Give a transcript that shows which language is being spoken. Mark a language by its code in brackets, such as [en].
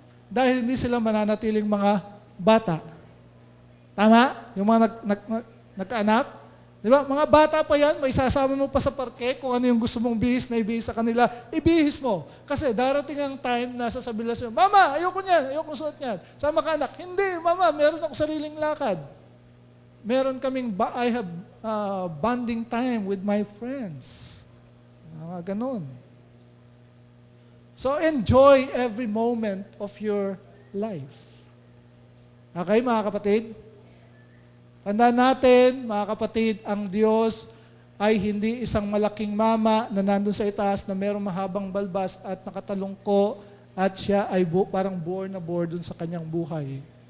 [tl] Dahil hindi sila mananatiling mga bata. Tama? Yung mga nagkaanak. Di ba? Mga bata pa yan, may sasama mo pa sa parke kung ano yung gusto mong bihis na ibihis sa kanila, ibihis mo. Kasi darating ang time na sasabihin nila sa'yo, Mama, ayoko niyan, ayoko suot niyan. Sama ka anak, hindi, Mama, meron ako sariling lakad. [en] Meron I have bonding time with my friends. Ganon. So enjoy every moment of your life. [tl] Okay, mga kapatid? Tandaan natin, mga kapatid, ang Diyos ay hindi isang malaking mama na nandun sa itaas na merong mahabang balbas at nakatalungko at siya ay parang bore na bore dun sa kanyang buhay.